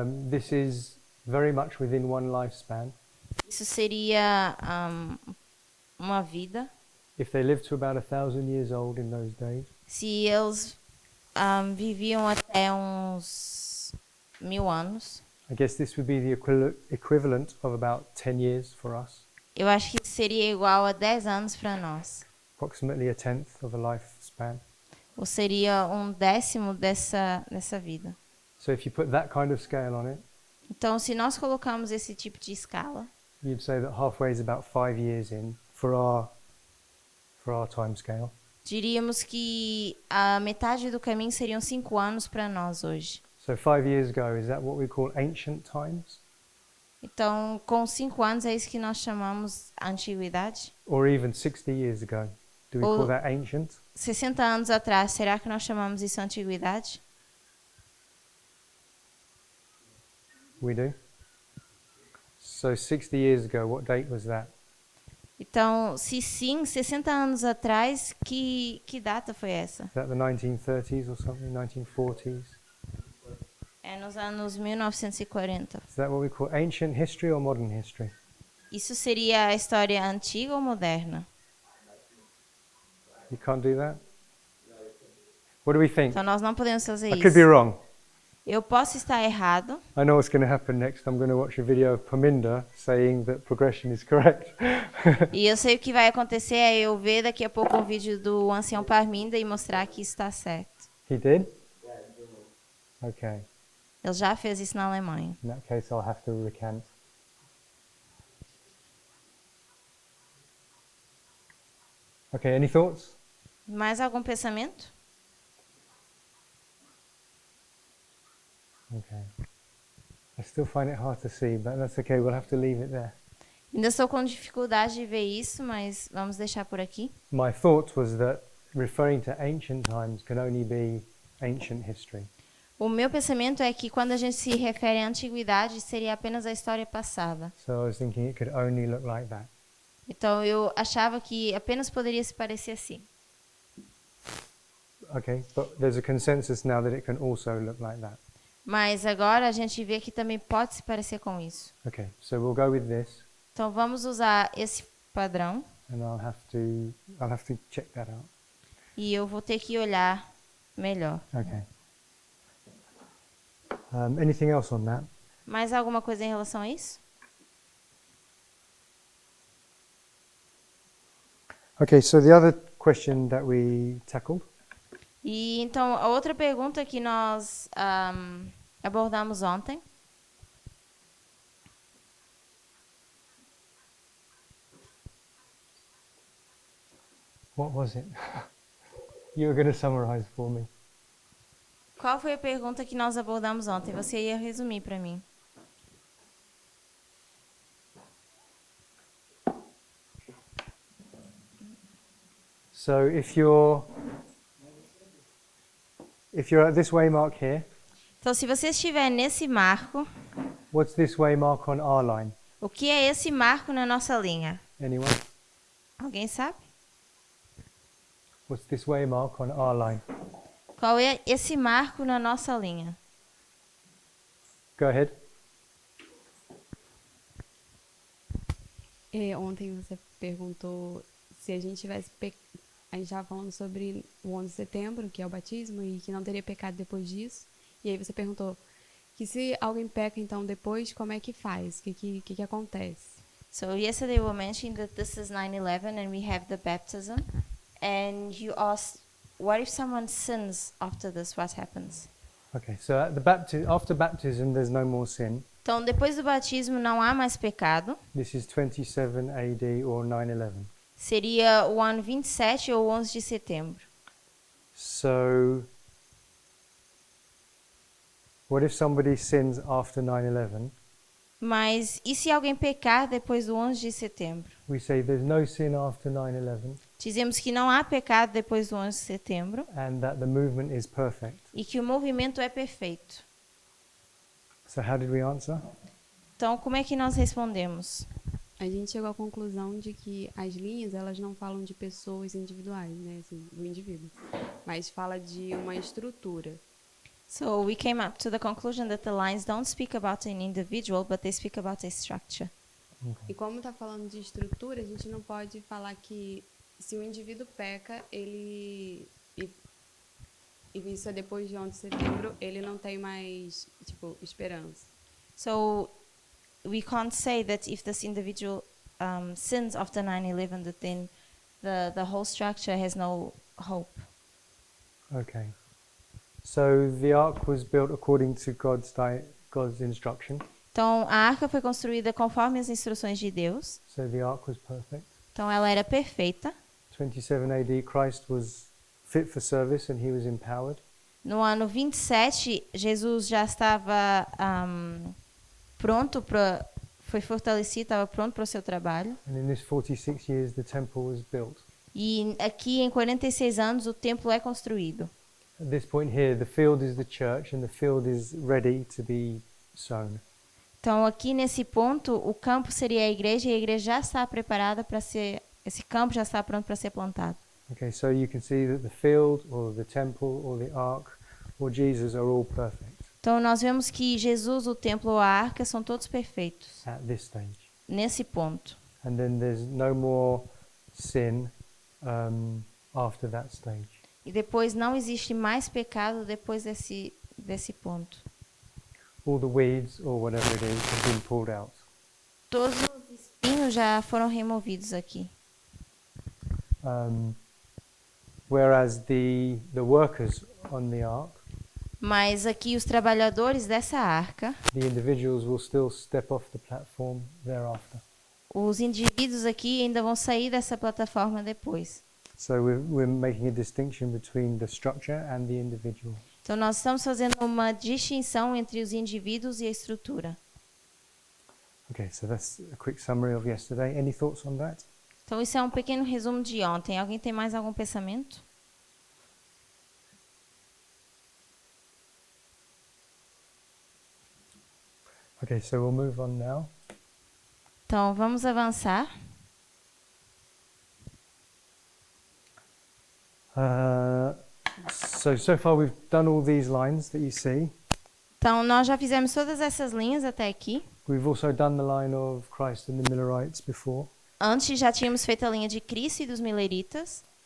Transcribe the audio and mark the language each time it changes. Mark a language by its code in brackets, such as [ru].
[en] this is very much within one lifespan. [pt] isso seria uma vida. [en] If they lived to about 1,000 years old in those days, [pt] Se eles viviam até uns 1000 anos, [en] I guess this would be the equivalent of about 10 years for us, [pt] eu acho que seria igual a 10 anos para nós. [en] approximately a tenth of a lifespan. [pt] Ou seria um décimo dessa vida. [en] So if you put that kind of scale on it, [pt] Então, se nós colocamos esse tipo de escala, [en] you'd say that halfway is about 5 years in for our time scale. [pt] diríamos que a metade do caminho seriam 5 anos para nós hoje. [en] So 5 years ago, is that what we call ancient times? [pt] Então, com 5 anos é isso que nós chamamos antiguidade? [en] Or even 60 years ago? Do we call [pt] Ou [en] that ancient? [pt] 60 anos atrás, será que nós chamamos isso antiguidade? [en] We do. So 60 years ago, what date was that? [pt] Então, se sim, 60 anos atrás, que data foi essa? [en] Is that the 1930s or something, 1940s? [pt] É nos anos 1940. [en] Is that what we call ancient history or modern history? [pt] Isso seria a história antiga ou moderna? [en] You can't do that? What do we think? [pt] Então, nós não podemos fazer [en] I could be [pt] isso. [en] wrong. [pt] Eu posso estar errado. [en] I know what's going to happen next. I'm going to watch a video of Paminda saying that progression is correct. [pt] E eu sei o que vai acontecer é eu ver daqui a pouco um vídeo do ancião Parminda e mostrar que isso está certo. [en] He did? Okay. [pt] Ele já fez isso na Alemanha. [en] In that case, I'll have to recant. Okay, any thoughts? [pt] Mais algum pensamento? [en] Okay. I still find it hard to see, but that's okay. We'll have to leave it there. [pt] Ainda estou com dificuldade de ver isso, mas vamos deixar por aqui. [en] My thought was that referring to ancient times can only be ancient history. [pt] O meu pensamento é que quando a gente se refere à antiguidade, seria apenas a história passada. [en] So I was thinking it could only look like that. [pt] Então eu achava que apenas poderia se parecer assim. [en] Okay, but there's a consensus now that it can also look like that. [pt] Mas agora a gente vê que também pode se parecer com isso. [en] Okay, so we'll go with this, [pt] Então vamos usar esse padrão [en] and I'll have to check that out. [pt] e eu vou ter que olhar melhor. [en] Okay. Anything else on that? [pt] Mais alguma coisa em relação a isso? [en] Okay, so the other question that we tackled [pt] E então a outra pergunta que nós abordamos ontem [en] what was it? You were going to summarize for me. [pt] Qual foi a pergunta que nós abordamos ontem? Você ia resumir para mim. [en] So if you're at this waymark here, [pt] Então, se você estiver nesse marco, [en] what's this waymark on our line? [pt] o que é esse marco na nossa linha? [en] Anyone? [pt] Alguém sabe? [en] What's this waymark on our line? [pt] Qual é esse marco na nossa linha? [en] Go ahead. [pt] Ontem você perguntou se a gente tivesse... A gente estava falando sobre o 11 de setembro, que é o batismo, e que não teria pecado depois disso. E aí você perguntou que se alguém peca, então, depois, como é que faz? O que acontece? [en] So yesterday we were mentioning that this is 9/11 and we have the baptism. And you asked, what if someone sins after this? What happens? Okay, so at after baptism, there's no more sin. [pt] Então, depois do batismo não há mais pecado. [en] This is 27 AD or 9/11. [pt] Seria o ano 27 ou 11 de setembro. [en] So, what if somebody sins after 9/11? [pt] Mas e se alguém pecar depois do 11 de setembro? [en] We say there's no sin after 9/11 [pt] Dizemos que não há pecado depois do 11 de setembro [en] and that the movement is perfect. [pt] e que o movimento é perfeito. [en] So how did we answer? [pt] Então, como é que nós respondemos? A gente chegou à conclusão de que as linhas, elas não falam de pessoas individuais, né, assim, do indivíduo, mas fala de uma estrutura. [en] So we came up to the conclusion that the lines don't speak about an individual, but they speak about a structure. [pt] E como está falando de estrutura, a gente não pode falar que se o indivíduo peca, e isso é depois de 11 de setembro, ele não tem mais, esperança. [en] So we can't say that if this individual sins after 9/11, that then the whole structure has no hope. Okay. So the ark was built according to God's instruction. [pt] Então, a arca foi construída conforme as instruções de Deus. [en] So the ark was perfect. [pt] Então, ela era perfeita. [en] 27 AD, Christ was fit for service and he was empowered. [pt] No ano 27, Jesus já estava pronto para... Foi fortalecido, estava pronto para o seu trabalho. [en] And in this 46 years, the temple was built. [pt] E aqui, em 46 anos, o templo é construído. [en] At this point here, the field is the church and the field is ready to be sown. [pt] Então, aqui nesse ponto, o campo seria a igreja e a igreja já está preparada para ser... Esse campo já está pronto para ser plantado. [en] Okay, so you can see that the field or the temple or the ark or Jesus are all perfect [pt] Então, nós vemos que Jesus, o templo ou a arca são todos perfeitos [en] at this stage. [pt] nesse ponto. [en] And then there's no more sin after that stage. [pt] E depois não existe mais pecado depois desse ponto. [en] All the weeds or whatever it is have been pulled out. [pt] Todos os espinhos já foram removidos aqui. [en] Whereas the workers on the ark, [pt] Mas aqui os trabalhadores dessa arca, [en] the individuals will still step off the platform thereafter. [pt] os indivíduos aqui ainda vão sair dessa plataforma depois. [en] So we're making a distinction between the structure and the individual. [pt] Então nós estamos fazendo uma distinção entre os indivíduos e a estrutura. [en] Okay, so that's a quick summary of yesterday. Any thoughts on that? [pt] Então isso é um pequeno resumo de ontem. Alguém tem mais algum pensamento? [en] Okay, so we'll move on now. [pt] Então vamos avançar. [en] So far we've done all these lines that you see. [pt] Então nós já fizemos todas essas linhas até aqui. [en] We've also done the line of Christ and the Millerites before. [pt] Antes já tínhamos feito a linha de Cristo e dos Mileritas.